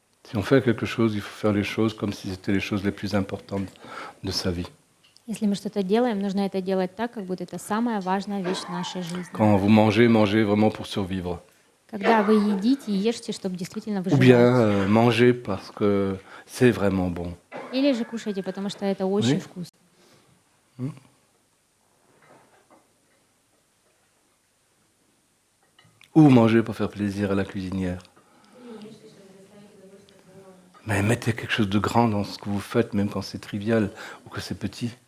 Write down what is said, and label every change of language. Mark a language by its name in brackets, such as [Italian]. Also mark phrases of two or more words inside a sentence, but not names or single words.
[French] Si on fait quelque chose, il faut faire les choses comme si c'était les choses les plus importantes de sa vie. [Russian] Если мы что-то делаем, нужно это делать так, как будто это самая важная вещь в нашей жизни. [French] Quand vous mangez, mangez vraiment pour survivre. [Russian] Когда вы едите, ешьте, чтобы действительно [French] Ou bien [Russian] выживать. [French] mangez parce que c'est vraiment bon. [Russian] Или же кушайте, потому что это очень вкусно. [French] Ou mangez pour faire plaisir à la cuisinière. Mais mettez quelque chose de grand dans ce que vous faites, même quand c'est trivial ou que c'est petit.